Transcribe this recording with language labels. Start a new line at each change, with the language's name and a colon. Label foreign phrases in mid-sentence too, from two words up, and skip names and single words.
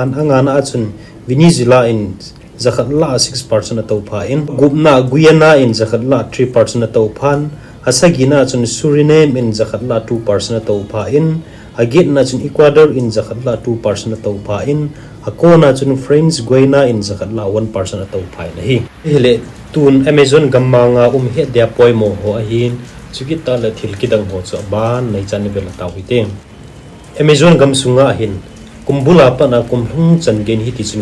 Thado Chin: angana achun Venezuela in zakhatla 6% atau pha in gupna Guyana in zakhatla 3% atau pha asagina achun Suriname in zakhatla 2% atau pha in agit na chun Ecuador in zakhatla 2% atau pha in akona chun France Guiana in zakhatla 1% atau pha na hi hele tun Amazon gammanga he dia poimo ho ahin chukita la thilkidang ho cho ban nei chan bela tawite Amazon gamsunga hin kumbula pa na kumhlung chan gen hi ti chun